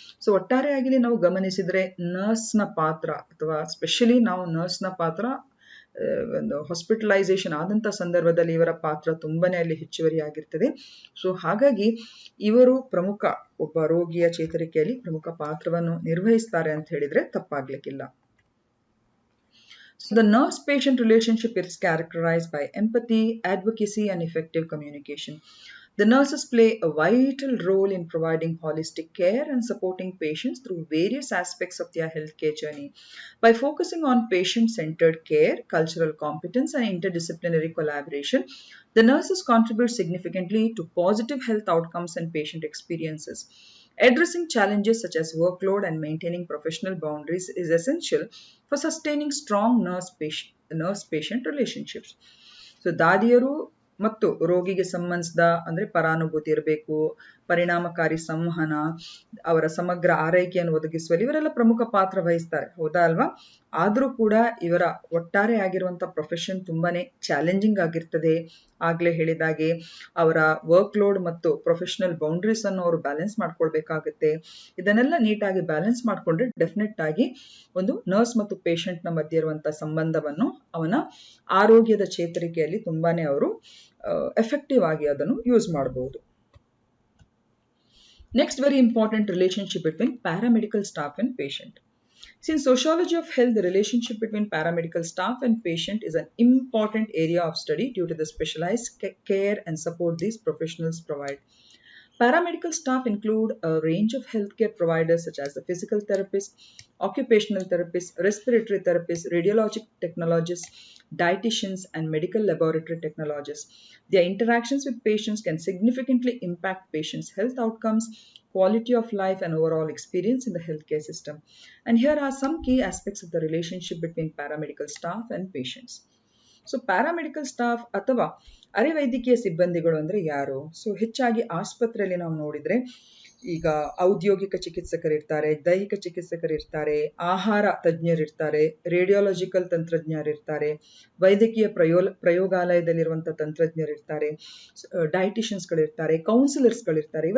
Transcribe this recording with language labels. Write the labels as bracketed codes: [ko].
[kn] So ಒಟ್ಟಾರೆಯಾಗಿ ನಾವು ಗಮನಿಸಿದ್ರೆ ನರ್ಸ್ನ ಪಾತ್ರ ಅಥವಾ ಸ್ಪೆಷಲಿ ನಾವು ನರ್ಸ್ನ ಪಾತ್ರ ಒಂದು ಹಾಸ್ಪಿಟಲೈಸೇಷನ್ ಆದಂಥ ಸಂದರ್ಭದಲ್ಲಿ ಇವರ ಪಾತ್ರ ತುಂಬಾನೇ ಅಲ್ಲಿ ಹೆಚ್ಚುವರಿ ಆಗಿರ್ತದೆ. ಸೊ ಹಾಗಾಗಿ ಇವರು ಪ್ರಮುಖ ಒಬ್ಬ ರೋಗಿಯ ಚೇತರಿಕೆಯಲ್ಲಿ ಪ್ರಮುಖ ಪಾತ್ರವನ್ನು ನಿರ್ವಹಿಸ್ತಾರೆ ಅಂತ ಹೇಳಿದ್ರೆ ತಪ್ಪಾಗ್ಲಿಕ್ಕಿಲ್ಲ. [en] So the nurse-patient relationship is characterized by empathy, advocacy, and effective communication. The nurses play a vital role in providing holistic care and supporting patients through various aspects of their healthcare journey. By focusing on patient-centered care, cultural competence, and interdisciplinary collaboration, the nurses contribute significantly to positive health outcomes and patient experiences. Addressing challenges such as workload and maintaining professional boundaries is essential for sustaining strong nurse-patient relationships. [kn] So ದಾದಿಯರು ಮತ್ತು ರೋಗಿಗೆ ಸಂಬಂಧಿಸಿದ ಅಂದರೆ ಪರಾನುಭೂತಿ ಇರಬೇಕು, ಪರಿಣಾಮಕಾರಿ ಸಂವಹನ, ಅವರ ಸಮಗ್ರ ಆರೈಕೆಯನ್ನು ಒದಗಿಸುವಲ್ಲಿ ಇವರೆಲ್ಲ ಪ್ರಮುಖ ಪಾತ್ರ ವಹಿಸ್ತಾರೆ, ಹೌದಾ ಅಲ್ವಾ? ಆದರೂ ಕೂಡ ಇವರ ಒಟ್ಟಾರೆ ಆಗಿರುವಂಥ ಪ್ರೊಫೆಷನ್ ತುಂಬಾನೇ ಚಾಲೆಂಜಿಂಗ್ ಆಗಿರ್ತದೆ. ಆಗ್ಲೇ ಹೇಳಿದಾಗೆ ಅವರ ವರ್ಕ್ ಲೋಡ್ ಮತ್ತು ಪ್ರೊಫೆಷನಲ್ ಬೌಂಡ್ರೀಸ್ ಅನ್ನು ಅವರು ಬ್ಯಾಲೆನ್ಸ್ ಮಾಡ್ಕೊಳ್ಬೇಕಾಗುತ್ತೆ. ಇದನ್ನೆಲ್ಲ ನೀಟಾಗಿ ಬ್ಯಾಲೆನ್ಸ್ ಮಾಡಿಕೊಂಡ್ರೆ ಡೆಫಿನೆಟ್ ಆಗಿ ಒಂದು ನರ್ಸ್ ಮತ್ತು ಪೇಷಂಟ್ನ ಮಧ್ಯೆ ಇರುವಂತಹ ಸಂಬಂಧವನ್ನು ಅವನ ಆರೋಗ್ಯದ ಚೇತರಿಕೆಯಲ್ಲಿ ತುಂಬಾನೇ ಅವರು ಎಫೆಕ್ಟಿವ್ ಆಗಿ ಅದನ್ನು ಯೂಸ್ ಮಾಡಬಹುದು. [en] Next very important relationship between paramedical staff and patient. In sociology of health, the relationship between paramedical staff and patient is an important area of study due to the specialized care and support these professionals provide. Paramedical staff include a range of healthcare providers such as the physical therapist, occupational therapist, respiratory therapist, radiologic technologists, dietitians, and medical laboratory technologists. Their interactions with patients can significantly impact patients' health outcomes, quality of life, and overall experience in the healthcare system. And here are some key aspects of the relationship between paramedical staff and patients. [kn] So paramedical staff ಅಥವಾ ಅರೆವೈದ್ಯಕೀಯ ಸಿಬ್ಬಂದಿಗಳು ಅಂದರೆ ಯಾರು? So ಹೆಚ್ಚಾಗಿ ಆಸ್ಪತ್ರೆಯಲ್ಲಿ ನಾವು ನೋಡಿದರೆ ಈಗ ಔದ್ಯೋಗಿಕ ಚಿಕಿತ್ಸಕರಿರ್ತಾರೆ, ದೈಹಿಕ ಚಿಕಿತ್ಸಕರಿರ್ತಾರೆ, ಆಹಾರ ತಜ್ಞರಿರ್ತಾರೆ, ರೇಡಿಯಾಲಜಿಕಲ್ ತಂತ್ರಜ್ಞರಿರ್ತಾರೆ, ವೈದ್ಯಕೀಯ ಪ್ರಯೋಗಾಲಯದಲ್ಲಿರುವಂಥ ತಂತ್ರಜ್ಞರಿರ್ತಾರೆ, ಡೈಟಿಷಿಯನ್ಸ್ಗಳಿರ್ತಾರೆ, ಕೌನ್ಸಿಲರ್ಸ್ಗಳಿರ್ತಾರೆ.